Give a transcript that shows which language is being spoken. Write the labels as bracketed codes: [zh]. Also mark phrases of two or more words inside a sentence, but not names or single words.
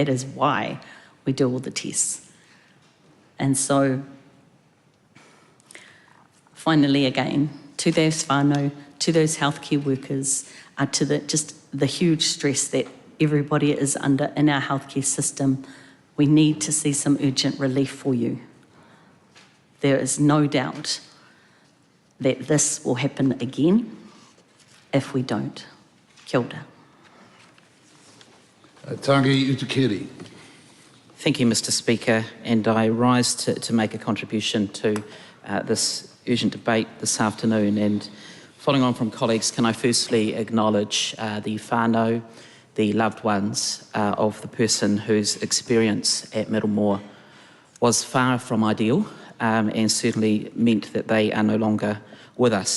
[en] That is why we do all the tests. And so, finally again, to those whānau, to those healthcare workers, to the huge stress that everybody is under in our healthcare system, we need to see some urgent relief for you. There is no doubt that this will happen again if we don't. [mi] Kia ora. Tangi Utukiri. [en] Thank you, Mr. Speaker, and I rise to make a contribution to this urgent debate this afternoon. And following on from colleagues, can I firstly acknowledge the whānau, the loved ones of the person whose experience at Middlemore was far from ideal and certainly meant that they are no longer with us.